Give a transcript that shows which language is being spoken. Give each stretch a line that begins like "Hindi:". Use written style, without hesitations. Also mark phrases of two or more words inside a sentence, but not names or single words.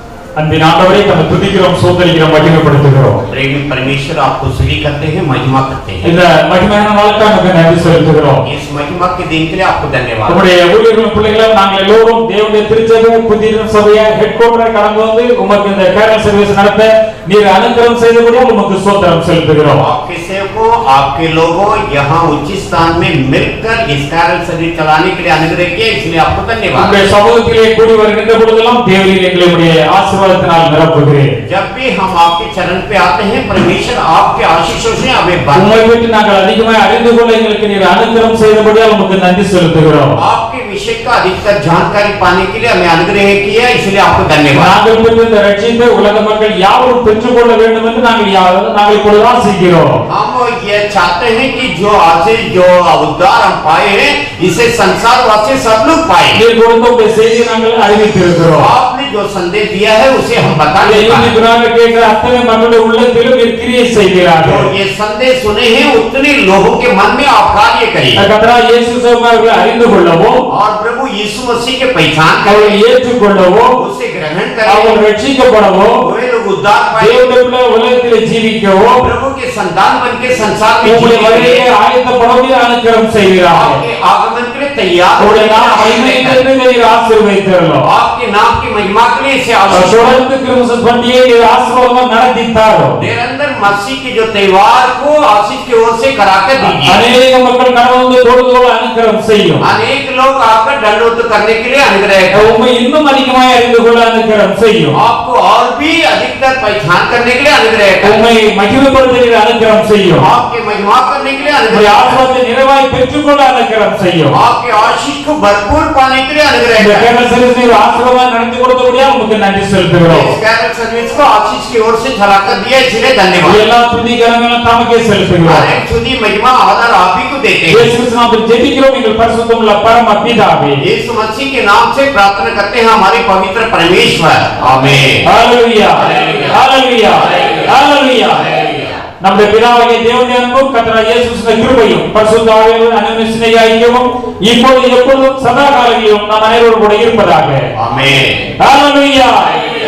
Tamil: அன்பின் ஆண்டவரே தம்மை துதிக்கிறோம், சோதரிக்கிறோம், மகிமைப்படுத்துகிறோம்.
Hindi: लेकिन परमेश्वर आपको स्तुति करते हैं, महिमा करते हैं.
Tamil: இந்த மகிமையான நாளுக்கு நமக்கு நன்றி செலுத்துகிறோம்.
Hindi: इस महिमा के दिन के लिए आपको धन्यवाद.
Tamil: உம்முடைய ஊழியர்களும் பிள்ளைகளும் நாங்கள் எல்லோரும் தேவனுடைய திருச்சபை புதிய சபையை
English: head quarter
Tamil: கடந்து வந்து உமக்கு இந்த
English: carol service
Tamil: நடத்த நீர் அனுகிரகம் செய்தபடியால் உமக்கு ஸ்தோத்திரம் செலுத்துகிறோம்.
Hindi: आपके सेवकों, आपके लोगों यहाँ उचित स्थान में मिलकर इस
English: carol service
Hindi: चलाने के लिए अनुग्रह किया, इसलिए आपको धन्यवाद.
Tamil: உம்முடைய சமூகத்திலே கூடி வருகின்ற பொழுதெல்லாம் தேவரீர் எங்களுடைய ஆசீர்வாதத்தினால் நிரப்புகிறீர்.
Hindi: जब भी हम आपके चरण पे आते हैं, परमेश्वर आपके आशीषों से हमें
Tamil: உம்மை பற்றி நாங்கள் அதிகமாக அறிந்து கொள்ள எங்களுக்கு நீர் அனுகிரகம் செய்தபடியால் உமக்கு நன்றி செலுத்துகிறோம்.
Hindi: आपके विषय का अधिकतर जानकारी पाने के लिए हमें अनुग्रह किया, इसलिए आपको धन्यवाद.
Tamil: நாங்கள் பெற்ற இந்த ரட்சிப்பை உலக மக்கள் யாவரும் பெற்றுக்கொள்ள வேண்டும் என்று நாங்கள் இப்பொழுது ஆசிக்கிறோம்.
Hindi: हम ये चाहते हैं कि जो आशीष, जो उद्धार हम पाए हैं, इसे संसार वासी सब लोग पाए.
Tamil: நீர் கொடுத்த உம்முடைய செய்தியை நாங்கள் அறிவித்திருக்கிறோம்.
Hindi: आपने जो संदेश दिया है उसे हम बता
Tamil: இதை
Hindi: देते हैं.
Tamil: குரானை கேட்கிற அத்தனை மக்களுடைய உள்ளத்திலும் நீர் கிரியை
Hindi: जो
Tamil: செய்கிறார்கள்.
Hindi: ये संदेश सुने हैं उतने लोगों के मन में आप कार्य करिए
Tamil: கர்த்தராகிய இயேசு அவர்களை அறிந்து கொள்ளவும்,
Hindi: और प्रभु यीशु मसीह के पहचान
Tamil: அவரை
Hindi: करें,
Tamil: ஏற்றுக்கொள்ளவும்,
Hindi: उसे ग्रहण
Tamil: அவர்கள்
Hindi: करें,
Tamil: ரட்சிக்கப்படவும்,
Hindi: वे लोग उद्धार पाए,
Tamil: தேவனுடைய உலகத்திலே ஜீவிக்கவும்,
Hindi: प्रभु के संतान बन के संसार में
Tamil: உம்முடைய
Hindi: जीवित
Tamil: வருகையை
Hindi: रहें,
Tamil: ஆயத்தப்படவும் அனுக்கிரகம் செய்கிறார்கள்.
Hindi: आपके आगमन के लिए तैयार
Tamil: உம்முடைய
Hindi: होने
Tamil: நாம
Hindi: का
Tamil: மகிமைக்கு நீர் ஆசீர்வதித்தருளும்.
Hindi: आपके नाम की महिमा के लिए इसे आशीष
Tamil: தொடர்ந்து கிறிஸ்துமஸ் பண்டிகையை நீர் ஆசீர்வாதமாக நடத்தித்தாரும்.
Hindi: निरंतर मसीह के जो त्योहार को आशीष की ओर से कराकर दीजिए.
Tamil: அநேக மக்கள் கடந்து தொழுதோடு அனுக்கிரகம் செய்யும்.
Hindi: अनेक लोग आकर दंडोत करने के लिए अनुग्रह करें.
Tamil: உம்மை இன்னும் அதிகமாக அறிந்து கொள்ள அனுக்கிரகம் செய்யும்.
Hindi: आपको और भी अधिकतर पहचान करने के लिए अनुग्रह करें.
Tamil: உம்மை மகிமைப்படுத்த அனுக்கிரகம் செய்யும்.
Hindi: आपके महिमा करने के लिए
Tamil: உம்முடைய
Hindi: अनुग्रह करें.
Tamil: ஆசீர்வாதத்தை நிறைவாய் பெற்றுக்கொள்ள அனுக்கிரகம் செய்யும்.
Hindi: आपके आशीष को भरपूर पाने के लिए अनुग्रह
Tamil: இந்த
Hindi: करें.
English: carol service
Tamil: நீர் ஆசீர்வாதமாக நடத்தி கொடுத்தபடியால் உமக்கு நன்றி செலுத்துகிறோம்.
Hindi: इस
English: carol service
Hindi: को आशीष की ओर से चलाकर दिया, इसलिए धन्यवाद.
Tamil: எல்லா துதி கனங்களும் தமக்கே செலுத்துகிறோம்.
Hindi: हर एक सुधी महिमा आदर आप ही को देते हैं.
Tamil: இயேசு கிறிஸ்து நாமத்தில் ஜெபிக்கிறோம் எங்கள் பரிசுத்தமுள்ள பரம பிதாவே.
Hindi: यीशु मसीह के नाम से प्रार्थना करते हैं हमारे पवित्र परमेश्वर. आमीन.
Tamil: ஹalleluya ஹalleluya ஹalleluya. நம்முடைய பிதாவாகிய தேவனுடைய அன்பும் கர்த்தராகிய இயேசு கிறிஸ்துவின் கிருபையும் பரிசுத்த ஆவியானவரின் அன்பின் ஐக்கியமும் இப்பொழுது எப்பொழுதும் சதா காலங்களிலும் நம் அனைவரோடு கூட இருப்பதாக.
Hindi: आमीन.
Tamil: ஹalleluya.